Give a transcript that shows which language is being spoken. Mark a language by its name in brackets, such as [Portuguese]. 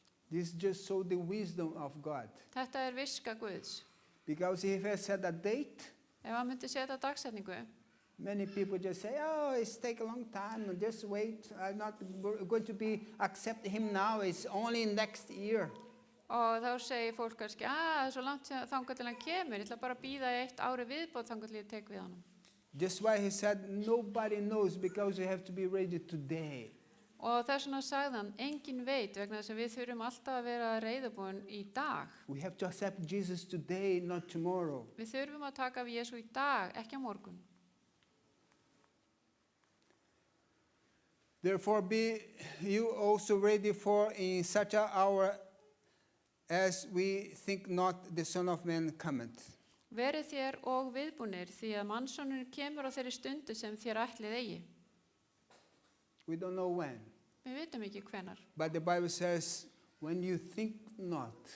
[English] This just shows the wisdom of God. [Icelandic] Þetta er viska Guðs. [English] Because if he set a date, [Icelandic] Ef hann myndi setja dagsetningu, [English] many people just say, oh, it's take a long time, just wait. I'm not going to accept him now, it's only next year. [Icelandic] og þá segir fólk kannski, það er svo langt þangað til hann kemur, ég ætla bara að bíða 1 ári viðbót þangað til ég tek við honum. [English] Just why he said, nobody knows, because you have to be ready today. [Icelandic] Og þess vegna sagði hann, enginn veit, vegna þess að við þurfum alltaf að vera reiðubúin í dag. [English] We have to accept Jesus today, not tomorrow. [Icelandic] Við þurfum að taka við Jesú í dag, ekki á morgun. [English] Therefore be you also ready, for in such an hour as we think not the Son of Man cometh. [Icelandic] Verið þér og viðbúnir, því að mannssonurinn kemur á þeirri stundu sem þér ætlið eigi. [English] We don't know when, [Icelandic] Við vitum ekki hvenar. [English] but the Bible says, when you think not,